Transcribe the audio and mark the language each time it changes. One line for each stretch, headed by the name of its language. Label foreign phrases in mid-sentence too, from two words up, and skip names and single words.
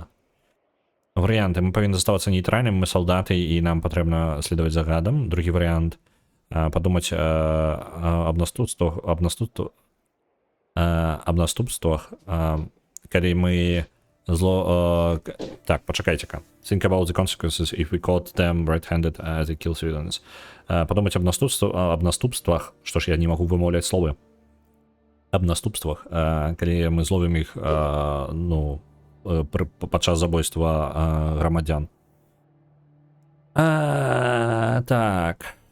Belarusian: Варыянты. Мы павінны заставацца нейтральным, мы салдаты, і нам патрэбна следаваць загадам. Другі варыянт. Падумаць аб наступствах, калі мы так, пачакайце-ка.
English: Think about the consequences if we caught them red-handed as they kill civilians.
Belarusian: Падумаць аб наступствах, што ж я не магу вымаўляць словы. Аб наступствах, калі мы зловім іх, ну, падчас забойства грамадзян. Так.